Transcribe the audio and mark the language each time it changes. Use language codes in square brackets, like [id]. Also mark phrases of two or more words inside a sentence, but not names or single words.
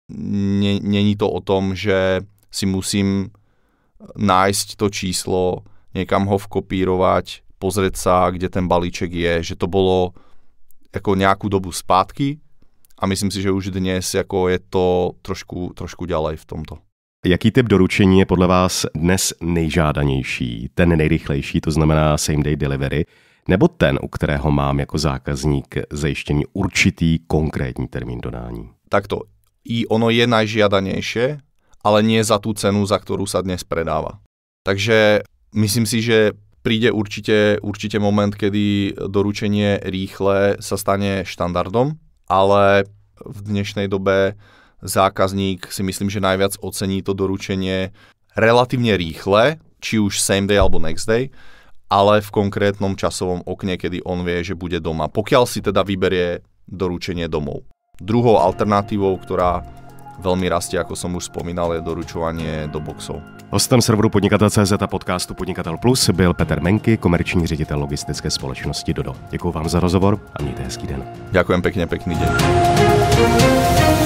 [sk] Není to o tom, že si musím nájsť to číslo, niekam ho vkopírovať, pozrieť sa, kde ten balíček je, že to bolo ako nejakú dobu zpátky a myslím si, že už dnes ako je to trošku ďalej v tomto. [cs] Jaký typ doručení je podle vás dnes nejžádanější, ten nejrychlejší, to znamená [en] same day delivery, [cs] nebo ten, u kterého mám jako zákazník zajištěný určitý konkrétní termín dodání? [sk] Takto, ono je najžiadanejšie, ale nie za tú cenu, za ktorú sa dnes predáva. Takže myslím si, že príde určite moment, kedy doručenie rýchle sa stane štandardom, ale v dnešnej dobe zákazník si myslím, že najviac ocení to doručenie relatívne rýchle, či už [en] same day [sk] alebo [en] next day, [sk] ale v konkrétnom časovom okne, kedy on vie, že bude doma. Pokiaľ si teda vyberie doručenie domov. Druhou alternatívou, ktorá veľmi rastie, ako som už spomínal, je doručovanie do boxov. [cs] Hostem serveru Podnikatel.cz a podcastu Podnikatel Plus byl Petr Menky, komerční ředitel logistické společnosti Dodo. Děkuji vám za rozhovor a mějte hezký den. [sk] Ďakujem pekne, pekný deň.